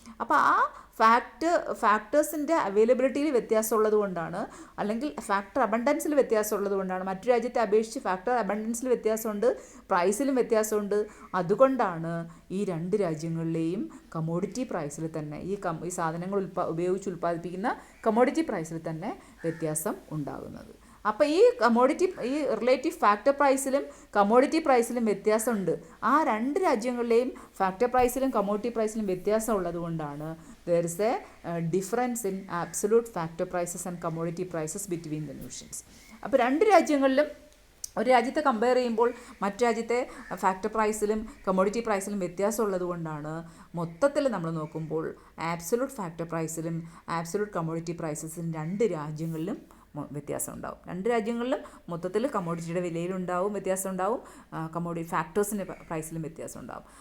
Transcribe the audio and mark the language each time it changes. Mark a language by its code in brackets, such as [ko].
[ml] അപ്പോൾ ആ ഫാക്ടേഴ്സിൻ്റെ അവൈലബിലിറ്റിയിൽ വ്യത്യാസമുള്ളത് കൊണ്ടാണ്, അല്ലെങ്കിൽ ഫാക്ടർ അബണ്ടൻസിൽ വ്യത്യാസമുള്ളത് കൊണ്ടാണ്, മറ്റു രാജ്യത്തെ അപേക്ഷിച്ച് ഫാക്ടർ അബണ്ടൻസിൽ വ്യത്യാസമുണ്ട്, പ്രൈസിലും വ്യത്യാസമുണ്ട്. അതുകൊണ്ടാണ് ഈ രണ്ട് രാജ്യങ്ങളിലെയും കമ്മോഡിറ്റി പ്രൈസിൽ തന്നെ ഈ സാധനങ്ങൾ ഉപയോഗിച്ച് ഉൽപ്പാദിപ്പിക്കുന്ന കമ്മോഡിറ്റി പ്രൈസിൽ തന്നെ വ്യത്യാസം ഉണ്ടാകുന്നത്. അപ്പോൾ ഈ റിലേറ്റീവ് ഫാക്ടർ പ്രൈസിലും കമ്മോഡിറ്റി പ്രൈസിലും വ്യത്യാസമുണ്ട്. ആ രണ്ട് രാജ്യങ്ങളിലെയും ഫാക്ടർ പ്രൈസിലും കമ്മോഡിറ്റി പ്രൈസിലും വ്യത്യാസം ഉള്ളത് കൊണ്ടാണ് [en] there is a difference in absolute factor prices and commodity prices between the nations. [ml] അപ്പോൾ രണ്ട് രാജ്യങ്ങളിലും ഒരു രാജ്യത്തെ കമ്പയർ ചെയ്യുമ്പോൾ മറ്റു രാജ്യത്തെ ഫാക്ടർ പ്രൈസിലും കമ്മോഡിറ്റി പ്രൈസിലും വ്യത്യാസമുള്ളത് കൊണ്ടാണ് മൊത്തത്തിൽ നമ്മൾ നോക്കുമ്പോൾ ആബ്സൊല്യൂട്ട് ഫാക്ടർ പ്രൈസിലും ആബ്സൊല്യൂട്ട് കമ്മോഡിറ്റി പ്രൈസസിലും രണ്ട് രാജ്യങ്ങളിലും വ്യത്യാസം ഉണ്ടാവും. രണ്ട് രാജ്യങ്ങളിലും മൊത്തത്തിൽ കമ്മോഡിറ്റിയുടെ വിലയിലുണ്ടാവും വ്യത്യാസം ഉണ്ടാവും, കമ്മോഡിറ്റി ഫാക്ടേഴ്സിൻ്റെ പ്രൈസിലും വ്യത്യാസം ഉണ്ടാവും.